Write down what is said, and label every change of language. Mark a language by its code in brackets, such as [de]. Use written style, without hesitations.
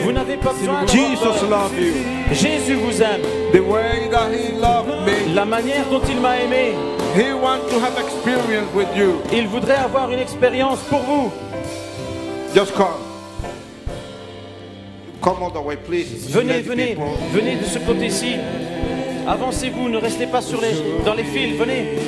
[fr] Vous n'avez pas besoin de [en] Jesus loves you. [fr] Jésus vous aime. [en] The way that He loved me, [fr] La manière dont il m'a aimé, [en] He wants to have experience with you. [fr] il voudrait avoir une expérience pour vous. [en] Just come. Come all the way, please. [fr] Venez, venez, [en] people- [fr] venez de ce côté-ci. Avancez-vous, ne restez pas dans les fils, venez.